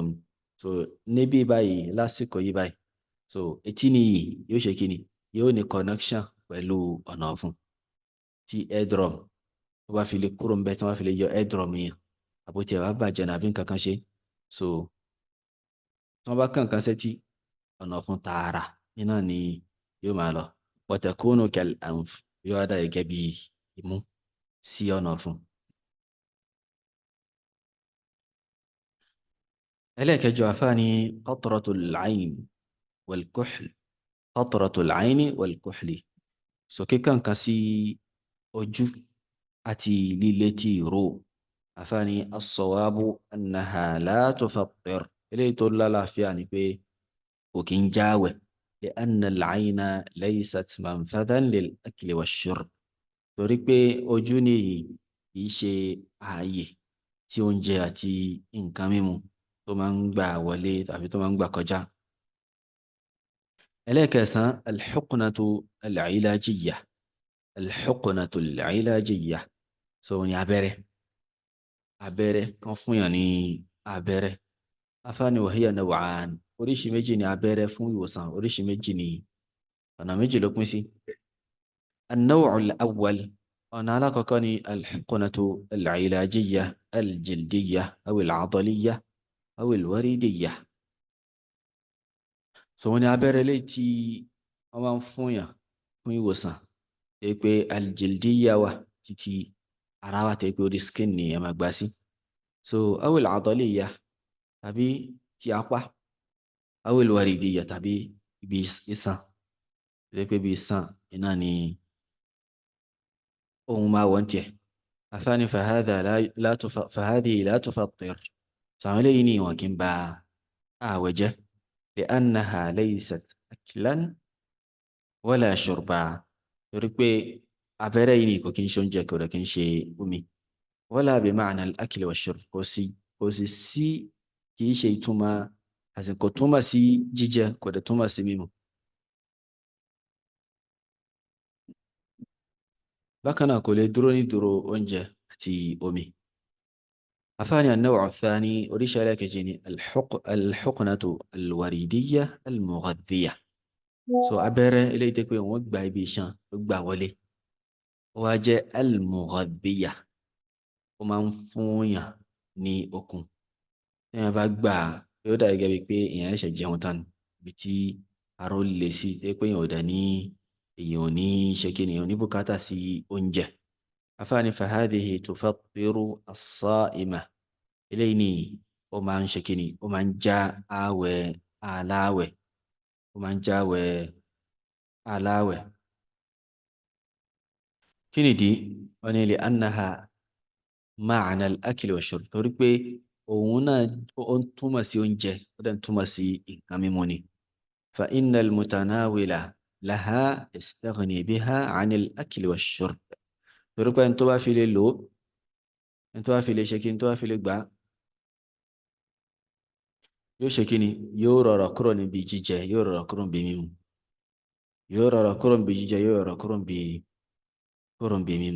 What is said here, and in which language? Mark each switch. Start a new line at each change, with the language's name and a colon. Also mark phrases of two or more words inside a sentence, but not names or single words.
Yoruba: so níbí báyìí, lásìkò yìí báyìí, so etí nìyí yóò ṣe kíni, yóò ní connection pẹ̀lú ọ̀nà ọ̀fun. tí eardrum tó bá fi lè kúrò ń bẹ̀, tí wọ́n bá fi lè yọ eardrum yẹn, àbótí ẹ̀ wá bàjẹ́ náà àbí nǹkan kan ṣe, so tí wọ́n bá kàn kan sétí, ọ̀nà ọ̀fun tààrà iná ni yóò máa lọ.
Arabic: وتكون كالأنف,
Yoruba: yóò wá dà gẹ́gẹ́ bí imú sí ọ̀nà ọ̀fun. ẹlẹ́ẹ̀kẹjọ àfáàní
Arabic: قطرة العين والكحل. قطرة العين والكحل.
Yoruba: so kíkàn kan sí ojú àti lílétí ìró.
Arabic: àfáàní الصواب أنها لا تفطر.
Yoruba: eléyìí tó lálàáfíà ni pé kò kí ń jáwẹ̀.
Arabic: لأن العين ليست منفذا للأكل والشرب.
Yoruba: torí pé ojú nìyí kì í ṣe ààyè tí oúnjẹ àti nǹkan mímu tó máa ń gbà wọlé tàbí tó máa ń gbà kọjá.
Arabic: ẹlẹ́ẹ̀kẹsàn-án الحقنة العلاجية. الحقنة العلاجية.
Yoruba: so ní abẹ́rẹ́ kan fún yàn ní abẹ́rẹ́.
Arabic: àfáàní وهي نوعان.
Yoruba: oríṣi méjì ni abẹ́rẹ́ fún ìwòsàn, oríṣi méjì ni, ọ̀nà méjì ló pín sí.
Arabic: النوع الأول,
Yoruba: ọ̀nà alákọ̀ọ́kọ́ ni
Arabic: الحقنة العلاجية الجلدية أو العضلية أو الوريدية.
Yoruba: so wọ́n ní abẹ́rẹ́ lè tí wọ́n máa ń fún yàn fún ìwòsàn, tẹ́ pé al-jildiyya wà títí ara wa, tẹ́ pé orí skin ni ẹ máa gbà sí. so
Arabic: أو العضلية
Yoruba: tàbí ti apá,
Arabic: أو الوريدية
Yoruba: tàbí ibi iṣan, tẹ́ pé ibi iṣan iná ni ohun máa wọ́n tiẹ̀.
Arabic: àfáàní فهذه لا تفطر.
Yoruba: sàwọn eléyìí ni wọn kì í ba ààwẹ̀ jẹ́.
Arabic: لأنها ليست أكلا ولا شربا.
Yoruba: torí pé abẹ́rẹ́ yìí ni kò kí ń ṣe oúnjẹ, kò dẹ̀ kí ń ṣe omi.
Arabic: ولا بمعنى الأكل والشرب.
Yoruba: kò sì sí, kì í ṣe ìtumọ̀, àsìkò túmọ̀ sí jíjẹ, kò dẹ̀ túmọ̀ sí mímu. bákan náà kò lè dúró ní dúró oúnjẹ àti omi.
Arabic: àfáàní النوع الثاني
Yoruba: oríṣi ẹlẹ́kejì ni
Arabic: الحقنة الوريدية المغذية.
Yoruba: so abẹ́rẹ́ eléyìí tẹ́ pé wọ́n gba ibi iṣan ló gbà wọlé ó wá jẹ́ al-mughadhdhiyya ó máa ń fún yàn ní okun téèyàn bá gbà á yóò dà gẹ́gẹ́ bíi pé èèyàn ṣẹ̀ṣẹ̀ jẹun tán ibi tí ara ó le sí tẹ́ pé èèyàn ò ní ṣe kí ni èèyàn ò ní bùkátà sí oúnjẹ. afáàní
Arabic: فهذه تفطر الصائم
Yoruba: eléyìí ni ó máa ń ṣe kí ni ó máa ń já ààwẹ̀ aláàwẹ̀ ó máa ń já ààwẹ̀ aláàwẹ̀. kí nìdí wọn ni
Arabic: لأنها معنى الأكل والشرب
Yoruba: torí pé òun náà ó ń túmọ̀ sí oúnjẹ ó dẹ̀ ń túmọ̀ sí nǹkan mímu ni.
Arabic: فإن المتناول لها يستغني بها عن الأكل والشرب
Yoruba: torí pé ẹni tó bá fi lè lò ó ẹni tó bá fi lè ṣe kí ni tó bá fi lè gbà á yóò ṣe kí ni yóò rọrọ̀ kúrò níbi jíjẹ yóò rọrọ̀ kúrò níbi mímu yóò rọrọ̀ kúrò níbi jíjẹ yóò rọrọ̀ kúrò níbi mímu.